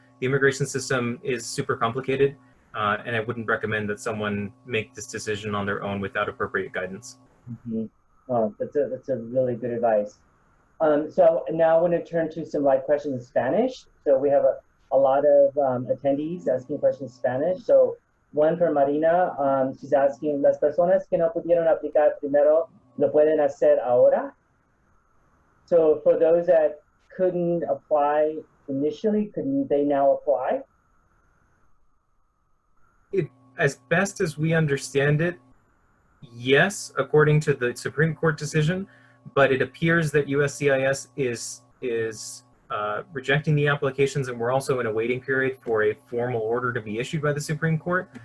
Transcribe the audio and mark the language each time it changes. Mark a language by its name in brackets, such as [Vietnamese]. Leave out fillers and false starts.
[English] The immigration system is super complicated, and I wouldn't recommend that someone make this decision on their own without appropriate guidance. Mm-hmm. Oh, that's a really good advice. So now I want to turn to some live questions in Spanish. So we have a lot of attendees asking questions in Spanish. So one from Marina, she's asking, [Spanish] ¿las personas que no pudieron aplicar primero lo pueden hacer ahora? [English] So for those that couldn't apply initially, could they now apply? As best as we understand it, yes, according to the Supreme Court decision, but it appears that USCIS is rejecting the applications, and we're also in a waiting period for a formal order to be issued by the Supreme Court.